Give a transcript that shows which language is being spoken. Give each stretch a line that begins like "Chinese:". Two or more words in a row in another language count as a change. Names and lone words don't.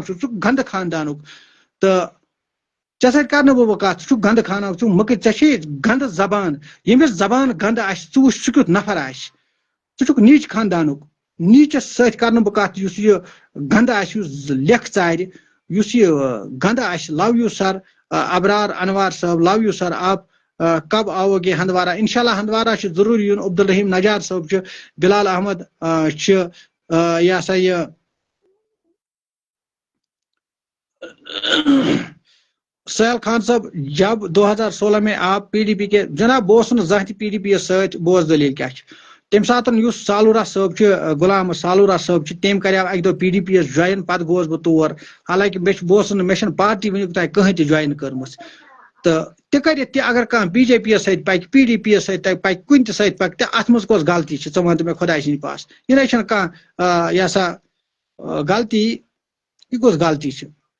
Kashmiri: چھُکھ ژٕ چھُکھ گندٕ خاندانُک تہٕ ژےٚ سۭتۍ کرٕ نہٕ بہٕ کتھ ژٕ چھُکھ گندٕ خاندانُک ژٕ چھُکھ مٔکرِ ژےٚ چھے گندٕ زبان ییٚمِس زبان گندٕ آسہِ ژٕ وٕچھ سُہ کیُتھ نفر آسہِ ژٕ چھُکھ نیٖچ خاندانُک نیٖچس سۭتۍ کرٕ نہٕ بہٕ کتھ یُس یہِ گندٕ آسہِ یُس لیکھ ژارِ یُس یہِ گندٕ آسہِ
English: love you sir
Kashmiri: ابرار انوار صٲب
English: love you sir
Urdu: آپ کب آو گے
Kashmiri: ہندوارہ انشاءاللہ ہندوارہ چھُ ضروٗری یُن عبدالرحیٖم نجار صٲب چھُ بلال احمد چھُ یہِ ہسا یہِ
Urdu: سہیل خان صاحب جب 2016 میں آپ پی ڈی پی کے
Kashmiri: جناب بہٕ اوسُس نہٕ زانٛہہ تہِ پی ڈی پی یس سۭتۍ بوز دلیٖل کیاہ چھِ تمہِ ساتہٕ یُس سالورہ صٲب چھُ غلام سالورہ صٲب چھُ تٔمۍ کریو اکہِ دۄہ پی ڈی پی یس جوین پتہٕ گوس بہٕ تور حالانکہ بہٕ اوسُس نہٕ مےٚ چھنہٕ پارٹی وٕنیُک تانۍ کٕہٕنۍ تہِ جوین کٔرمٕژ تہٕ تہِ کٔرِتھ تہِ اگر کانٛہہ بی جے پی یس سۭتۍ پکہِ پی ڈی پی یس سۭتۍ پکہِ کُنہِ تہِ سۭتۍ پکہِ تہٕ اتھ منٛز کۄس غلطی چھِ ژٕ ون تہٕ مےٚ خۄداے سٕنٛدۍ پاس یہِ نَے چھنہٕ کانٛہہ یہِ ہسا غلطی یہِ کۄس غلطی چھِ